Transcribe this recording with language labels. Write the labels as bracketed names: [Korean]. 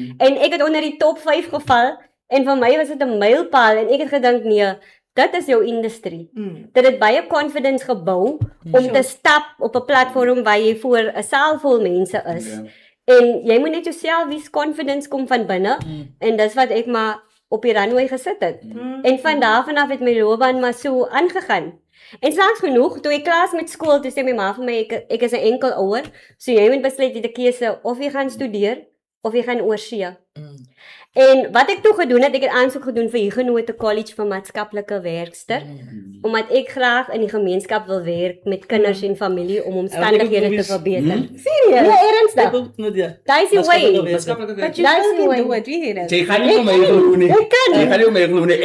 [Afrikaans] En ek het onder die top 5 geval en vir my was dit 'n mylpaal en ek het gedink nee, dit is jou industrie. Dit het baie confidence gebou om te stap op 'n platform waar jy voor 'n saal vol mense is. En jy moet net jouself wees, confidence kom van binne en dis wat ek maar op die runway gesit het. En van daar vanaf het my loopbaan maar so aangegaan. En slegs genoeg, toe ek klaar met skool, toe sê my ma vir my, ek is 'n enkel ouer, so jy moet besluit die keuse of jy gaan studeer, of jy gaan oorsee. En wat ek toe gedoen het, ek het aansoek gedoen vir Huguenot College vir maatskaplike werkster, omdat ek graag in die gemeenskap wil werk met kinders en familie om omstandighede te verbeter. Serieus? Ja, ernstig. Daai is die way. [English] But you still can do it, we hear it. [Afrikaans] Jy gaan nie vir my glo nie. Ek kan. Jy gaan nie vir my glo nie.